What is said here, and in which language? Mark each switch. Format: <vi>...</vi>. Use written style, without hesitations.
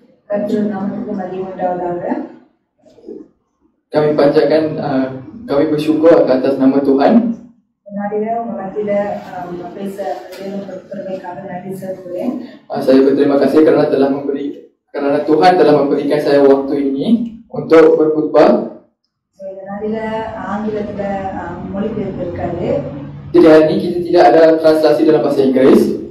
<ta>கர்த்தர் நாமத்துக்கு மகிமை உண்டாவதாக.</ta> <ms>Kami panjatkan, kami bersyukur atas nama Tuhan.</ms> <ta>நாளில உங்க மத்தியில பேச பெருமைக்காக நன்றி செலுத்துகிறேன்.</ta> <ms>Saya berterima kasih kerana Tuhan telah memberikan saya waktu ini untuk berkhutbah.</ms> <ta>இந்த நாளில ஆங்கிலத்துல மொழிபெயர்ப்பு இருக்காது.</ta> <ms>Jadi hari ini kita tidak ada translasi dalam bahasa Inggeris.</ms>